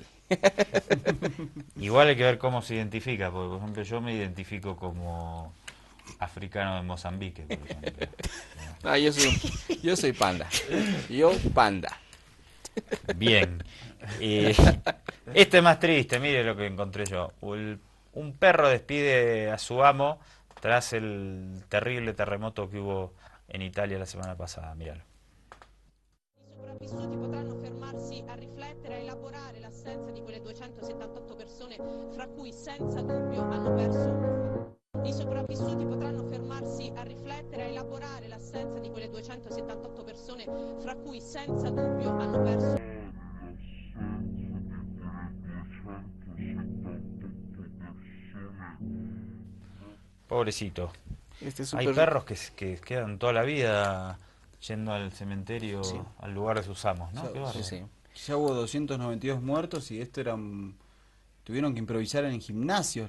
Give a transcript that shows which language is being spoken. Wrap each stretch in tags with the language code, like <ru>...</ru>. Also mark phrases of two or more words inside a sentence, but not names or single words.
<es>Igual hay que ver cómo se identifica, porque por ejemplo yo me identifico como africano de Mozambique, por ejemplo. Yo soy panda. Yo panda. Bien. Este es más triste, mire lo que encontré yo. Un perro despide a su amo tras el terrible terremoto que hubo</es> <it>in Italia la settimana passata.</it> <es>Míralo.</es> <it>I sopravvissuti potranno fermarsi a riflettere, a elaborare l'assenza di quelle 278 persone, fra cui senza dubbio hanno perso. I sopravvissuti potranno fermarsi a riflettere, a elaborare l'assenza di quelle 278 persone, fra cui senza dubbio hanno perso.</it> <es>Pobrecito. Hay perros que quedan toda la vida yendo al cementerio, sí, al lugar de sus amos, ¿no? Sí. Ya hubo 292 muertos y tuvieron que improvisar en gimnasios</es>